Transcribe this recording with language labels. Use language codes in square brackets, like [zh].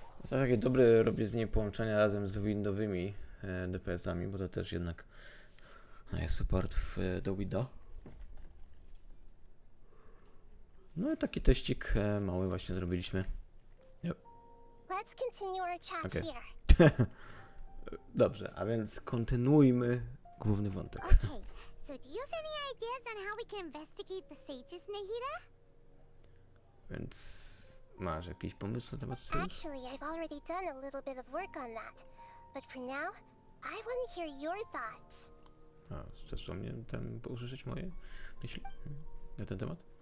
[pl] To takie dobre robię z niej połączenia razem z windowymi DPS-ami, bo to też jednak jest support do Windows. No i taki teścik mały właśnie zrobiliśmy. [en] Let's continue our chat Okay. here. [pl] Dobrze, a więc kontynuujmy główny wątek. [en] Okay, so do you have any ideas on how we can investigate the sages, Nahida? [pl] Więc masz jakiś pomysł na temat Sage? [en] Actually, I've already done a little bit of work on that. But for now, I want to hear your thoughts. [pl] A, chcesz o mnie tam usłyszeć moje myśli na ten temat?